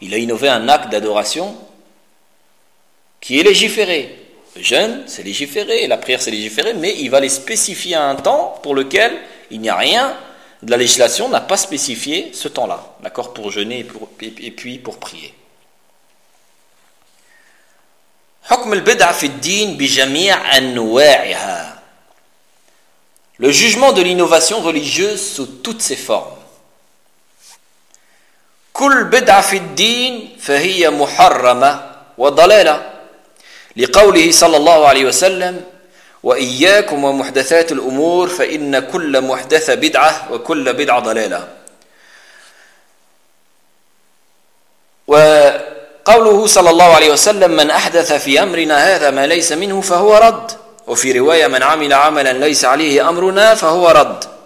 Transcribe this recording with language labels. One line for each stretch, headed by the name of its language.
French: Il a innové un acte d'adoration qui est légiféré. Le jeûne, c'est légiféré, la prière, c'est légiféré, mais il va les spécifier à un temps pour lequel il n'y a rien. La législation n'a pas spécifié ce temps-là, d'accord, pour jeûner et puis pour prier.
Arabic: حكم البدعة في الدين بجميع أنواعها.
French: Le jugement de l'innovation religieuse sous toutes ses formes.
Arabic: كل بدعة في الدين فهي محرمة وضلالة. لقوله صلى الله عليه وسلم وإياكم ومحدثات الأمور فإن كل محدثة بدعة وكل بدعة ضلالة وقوله صلى الله عليه وسلم من أحدث في أمرنا هذا ما ليس منه فهو رد وفي رواية من عمل عملا ليس عليه أمرنا فهو رد